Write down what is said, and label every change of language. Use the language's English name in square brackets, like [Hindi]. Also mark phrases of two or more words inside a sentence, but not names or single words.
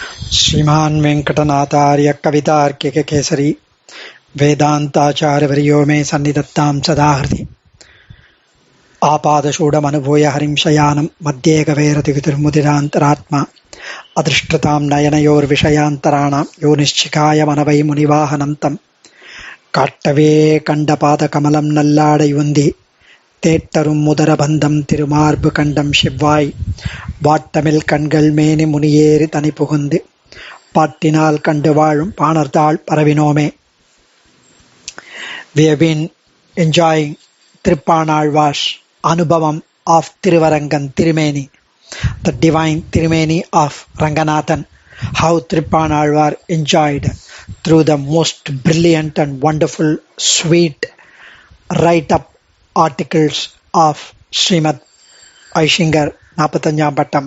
[Sanskrit] श्रीमान् वेङ्कटनाथार्य कवितार्किककेसरी वेदान्ताचार्यवर्यो मे सन्निधत्तां सदा हृदि आपादशूडमनुभूय हरिं शयानं मध्ये कवेरतिर्मुदिरान्तरात्मा अदृष्टतां नयनयोर्विषयान्तराणां यो निश्चिकाय मनवै मुनिवाहनं तं [Tamil] காட்டவே கண்டபாதகமலம் நல்லாடையுந்தி தேட்டரும் முதரபந்தம் திருமார்பு கண்டம் செவ்வாய் வாட்டமில் கண்கள் மேனி முனியேறி தனி புகுந்து பாட்டினால் கண்டு வாழும் பாணர்தாள் பரவினோமே. [English] We have been enjoying Trippanalvar's Anubhavam of Tiruvarangan Tirumeni, the divine Tirumeni of Ranganathan, how Trippanalvar enjoyed through the most brilliant and wonderful, sweet write-up articles of Srimad Aishingar Napatanyam Bhattam.